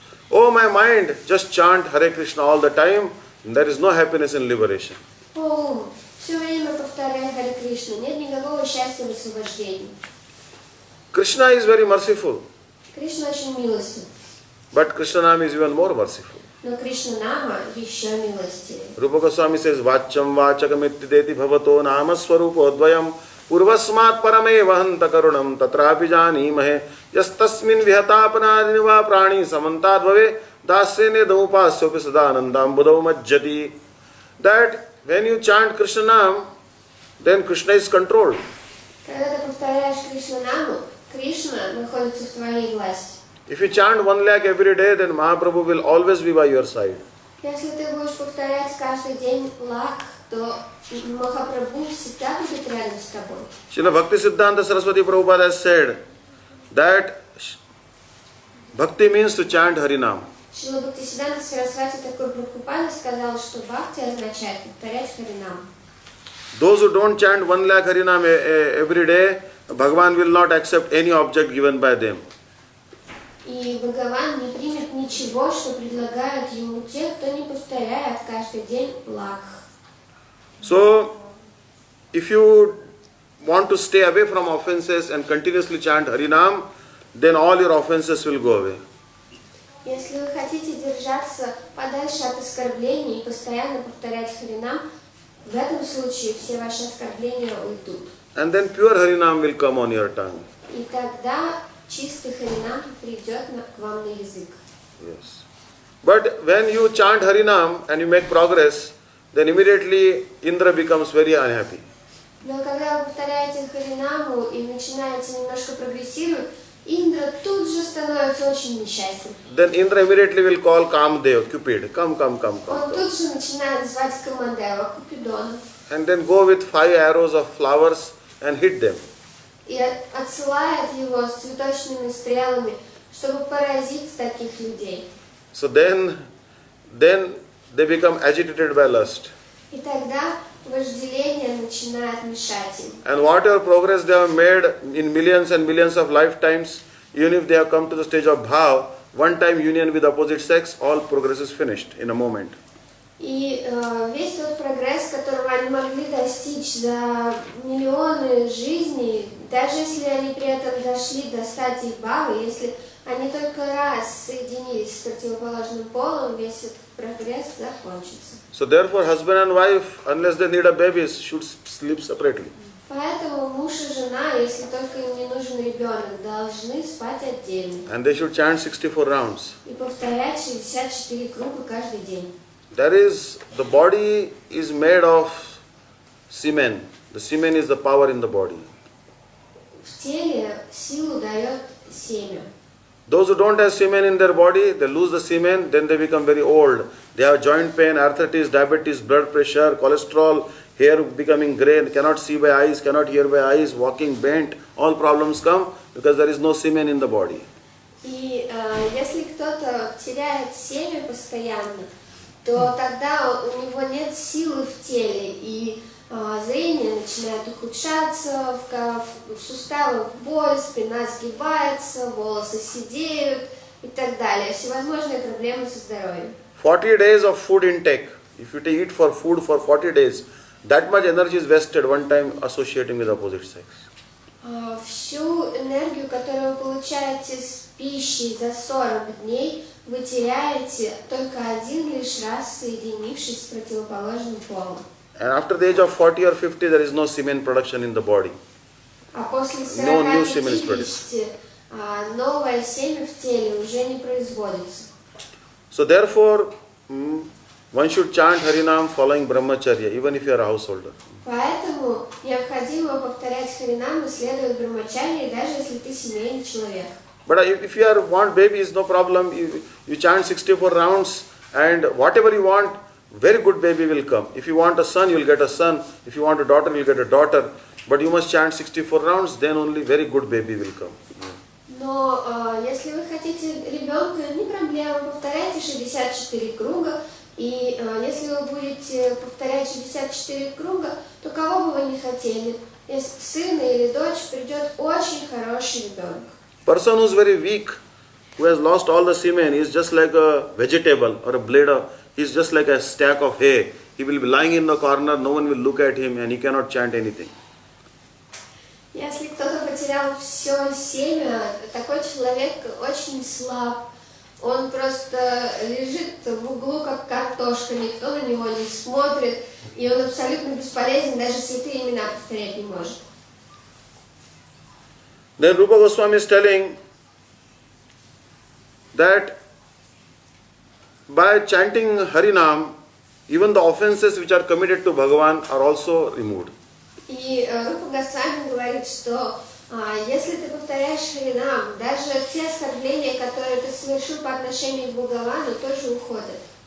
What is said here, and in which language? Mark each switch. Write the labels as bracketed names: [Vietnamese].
[English] Oh my mind, just chant Hare Krishna all the time, there is no happiness in liberation. [Russian] О, все время повторяй Харе Кришну, нет никакого счастья в освобождении. [English] Krishna is very merciful, [Russian] Кришна очень милостив, [English] but Krishna Nam is even more merciful. [Russian] но Кришна Нама еще милостивее. [English] Rupa Goswami says, [Sanskrit] Vacham vachakamittideti bhavato nama swarupodvayam purvasmat parame vahanta karunam tatrapi janimahe yastasmin vihatapanadiniva prani samantad bhave dasyene dhamupasyopi sadanandam buddhav majjati. [English] That when you chant Krishna Nam, then Krishna is controlled. [Russian] Когда ты повторяешь Кришна Наму, Кришна находится в твоей власти. [English] If you chant 1 lakh every day, then Mahaprabhu will always be by your side. [Russian] Если ты будешь повторять каждый день лак, то Махапрабху всегда будет рядом с тобой. [English] Srila Bhaktisiddhanta Saraswati Prabhupada has said that Bhakti means to chant Harinam. [Russian] Шрила Бхактиведантой Сарасвати такой Прабхупада сказал, что Бхакти означает повторять Харинам. [English] Those who don't chant 1 lakh Harinam every day, Bhagavan will not accept any object given by them. [Russian] И Бхагаван не примет ничего, что предлагают ему те, кто не повторяет каждый день лакх. [English] So, if you want to stay away from offenses and continuously chant Harinam, then all your offenses will go away. [Russian] Если вы хотите держаться подальше от оскорблений и постоянно повторять Харинам, в этом случае все ваши оскорбления уйдут. [English] And then pure Harinam will come on your tongue. [Russian] И тогда чистый Харинам придет к вам на язык. [English] Yes. But when you chant Harinam and you make progress, then immediately Indra becomes very unhappy. [Russian] Но когда вы повторяете Харинаму и начинаете немножко прогрессировать, Индра тут же становится очень несчастен. [English] Then Indra immediately will call Kamdev, Cupid, come. [Russian] Он тут же начинает звать Камадева, Купидона. [English] And then go with 5 arrows of flowers and hit them. [Russian] И отсылает его с цветочными стрелами, чтобы поразить таких людей. [English] So then they become agitated by lust. [Russian] И тогда вожделение начинает мешать им. [English] And whatever progress they have made in millions and millions of lifetimes, even if they have come to the stage of bhav, one time union with opposite sex, all progress is finished in a moment. [Russian] И весь тот прогресс, которого они могли достичь за миллионы жизней, даже если они при этом дошли до стадии бхавы, если они только раз соединились с противоположным полом, весь этот прогресс закончится. [English] So therefore, husband and wife, unless they need a baby, should sleep separately. [Russian] Поэтому муж и жена, если только им не нужен ребенок, должны спать отдельно. [English] And they should chant 64 rounds. [Russian] И повторять 64 круга каждый день. [English] The body is made of semen. The semen is the power in the body. [Russian] В теле силу дает семя. [English] Those who don't have semen in their body, they lose the semen, then they become very old. They have joint pain, arthritis, diabetes, blood pressure, cholesterol, hair becoming grey, cannot see by eyes, cannot hear by eyes, walking bent. All problems come because there is no semen in the body. [Russian] И если кто-то теряет семя постоянно, то тогда у него нет силы в теле, и зрение начинает ухудшаться, в суставах боль, спина сгибается, волосы седеют и так далее. Всевозможные проблемы со здоровьем. [English] 40 days of food intake. If you eat for food for 40 days, that much energy is wasted one time associating with opposite sex. [Russian] Всю энергию, которую вы получаете с пищей за 40 дней, вы теряете только один лишь раз, соединившись с противоположным полом. [English] And after the age of 40 or 50, there is no semen production in the body. [Russian] А после [English] No new semen is [Russian] 40-50 новое семя в теле уже не производится. [English] So therefore, one should chant Harinam following Brahmacharya, even if you are a householder. [Russian] Поэтому необходимо повторять Харинам и следовать Брахмачарье, даже если ты семейный человек. [English] But if you want babies, no problem. You chant 64 rounds, and whatever you want, very good baby will come. If you want a son, you will get a son. If you want a daughter, you will get a daughter. But you must chant 64 rounds, then only very good baby will come. [Russian] Но если вы хотите ребенка, не проблема, повторяйте 64 круга. И если вы будете повторять 64 круга, то кого бы вы ни хотели, если сына или дочь, придет очень хороший ребенок. [English] Person who is very weak, who has lost all the semen, is just like a vegetable or a blade of, he is just like a stack of hay. He will be lying in the corner, no one will look at him and he cannot chant anything. [Russian] Если кто-то потерял все семя, такой человек очень слаб. Он просто лежит в углу, как картошка, никто на него не смотрит, и он абсолютно бесполезен, даже святые имена повторять не может. [English] Then Rupa Goswami is telling that by chanting Harinam, even the offenses which are committed to Bhagavan are also removed. [Russian] И Рупа Госвами говорит, что если ты повторяешь Харинам, даже те оскорбления, которые ты совершил по отношению к Бхагавану, тоже уходят.